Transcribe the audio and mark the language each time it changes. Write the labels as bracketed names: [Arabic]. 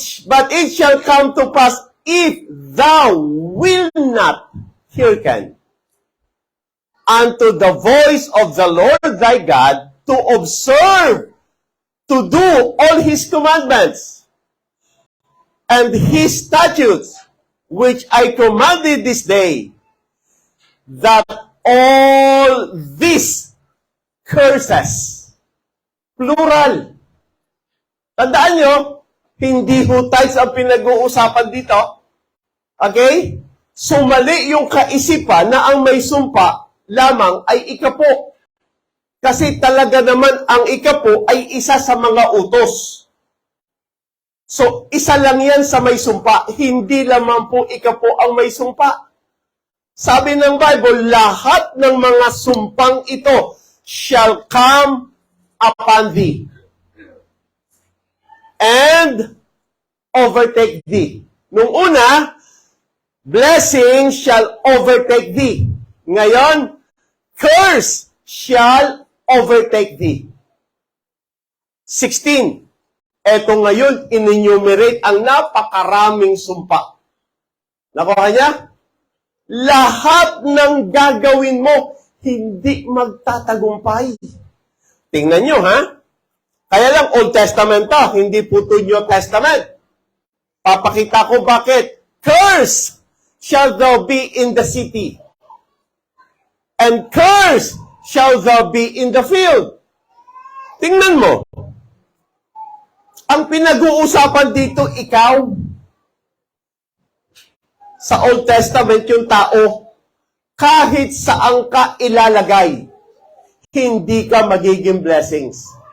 [English] But it shall come to pass if thou will not hearken unto the voice of the Lord thy God to observe, to do all his commandments and his statutes, which I commanded this day, that all these curses, plural. [Filipino] Tandaan nyo, hindi ho tithes ang pinag-uusapan dito. Okay? So, mali yung kaisipan na ang may sumpa lamang ay ikapo. Kasi talaga naman ang ikapo ay isa sa mga utos. So, isa lang yan sa may sumpa. Hindi lamang po ikapo ang may sumpa. Sabi ng Bible, lahat ng mga sumpang ito [English] shall come upon thee and overtake thee. [Filipino] Nung una, [English] blessing shall overtake thee. [Filipino] Ngayon, [English] curse shall overtake thee. 16. [Filipino] Eto ngayon, in-enumerate ang napakaraming sumpa. Nakuha niya? Lahat ng gagawin mo, hindi magtatagumpay. Tingnan nyo, ha? Kaya lang, Old Testament to, hindi po to New Testament. Papakita ko bakit. [English] Curse shall thou be in the city, and curse shall thou be in the field. [Filipino] Tingnan mo. Ang pinag-uusapan dito, ikaw. Sa Old Testament, yung tao, kahit saan ka ilalagay, hindi ka magiging blessings.